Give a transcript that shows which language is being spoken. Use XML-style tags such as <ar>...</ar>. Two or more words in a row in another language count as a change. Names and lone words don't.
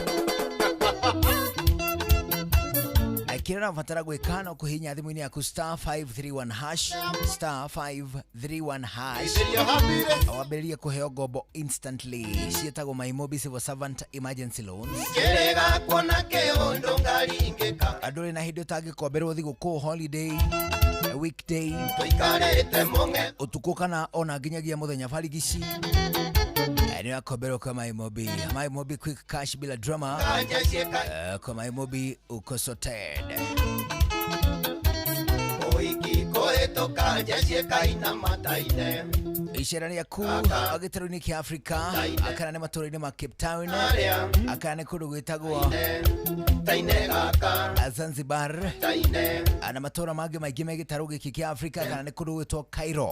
<ki>Kĩrĩa ũrabatara gwĩka no kũhihinya thimũ-inĩ yaku *531# wambĩrĩrie kũheo ngombo instantly ciĩtagwo MyMobi Civil Servant Emergency Loans. Andũ na hĩndĩ ũtangĩkomberwo thigũkũ</ki> <en>holiday weekday</en> <ki>ũtukũ kana ona nginyagia mũthenya barigici nĩ wakomberwo kwa MyMobi.</ki> <sw>MyMobi</sw> <en>quick cash</en> <sw>bila drama. Kwa MyMobi uko sorted.</sw> <ki>Icera rĩaku gĩtarũ-inĩ kĩa Africa akana nĩ matũũra-inĩ ma Cape Town akana nĩ kũndũ gwĩtagwo Zanzibar na matũũra mangĩ maingĩ me gĩtarũ gĩkĩ kĩa Africa akana nĩ kũndũ gwĩtwo Cairo.</ki>